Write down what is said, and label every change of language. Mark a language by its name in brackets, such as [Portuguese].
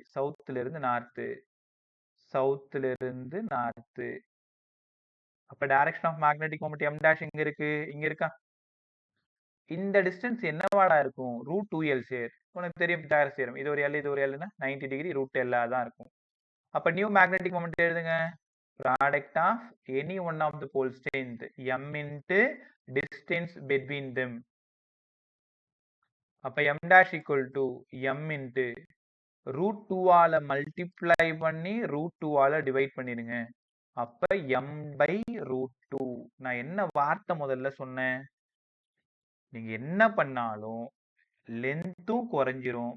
[Tamil] சவுத்ல இருந்து நார்த், சவுத்ல இருந்து நார்த். அப்ப direction of magnetic moment m' எங்க இருக்கு? இங்க இருக்கா? இந்த டிஸ்டன்ஸ் என்னவாடா இருக்கும்? √2L sir. உனக்கு தெரியும் பித்தாகரஸ் தியரம். இது ஒரு L, இது ஒரு Lனா 90 டிகிரி √L தான் இருக்கும். அப்ப நியூ மேக்னெட்டிக் மொமெண்ட் எழுதுங்க. [English] Product of any one of the pole strength m into distance between them. [Tamil] அப்ப [English] m' equal to m into √2 [Tamil] ஆல மல்டிப்ளை பண்ணி √2 ஆல டிவைட் பண்ணிடுங்க. அப்ப m/√2. நான் என்ன வார்த்தை முதல்ல சொன்னேன்? நீங்க என்ன பண்ணாலும் லென்த்தும் குறைஞ்சிரும்.